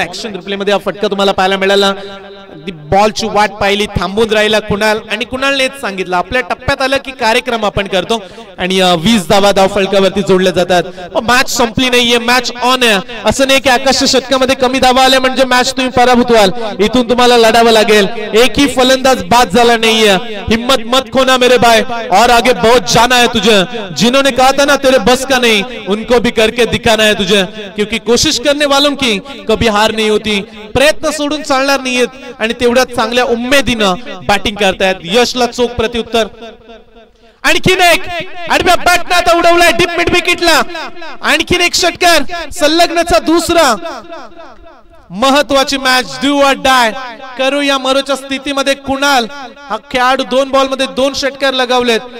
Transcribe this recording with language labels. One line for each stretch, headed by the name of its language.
Marathi: Action replay मध्ये हा फटका तुम्हाला पाहायला मिळाला. अगदी बॉलची वाट पाहिली, थांबून राहिला कुणाल आणि कुणालनेच सांगितलं आपल्या टप्प्यात आलं की कार्यक्रम आपण करतो आणि 20 धावा धाव फलकावरती जोडल्या जातात. मॅच संपली नाहीये, मॅच ऑन आहे. असं नाही की आकाशच्या षटकामध्ये कमी धावा आल्या म्हणजे मॅच तुम्ही पराभूत व्हाल. इथून तुम्हाला लढावं लागेल. एकही फलंदाज बाद झाला नाहीये.
Hindi: हिम्मत मत खोना मेरे भाई, और आगे बहुत जाना है तुझे. जिन्होंने कहा था ना तेरे बस का नहीं, उनको भी करके दिखाना है तुझे, क्योंकि कोशिश करने वालों की कभी हार नहीं होती.
Marathi: प्रयत्न सोडून चालणार नाहीयेत आणि तेवढ्याच चांगल्या उमेदीनं बॅटिंग करतायत. यशला चोख प्रत्युत्तर. आणखीन एक आडव्या बॅटनं आता उडवलाय डीप मिड विकेटला. आणखीन एक षटकार, संलग्नचा दुसरा. महत्वाची मॅच, डू ऑर डाय, करू या मरोच्या स्थितीमध्ये कुणाल हा खेळाडू 2 बॉल मध्ये 2 षटकार लगावलेत.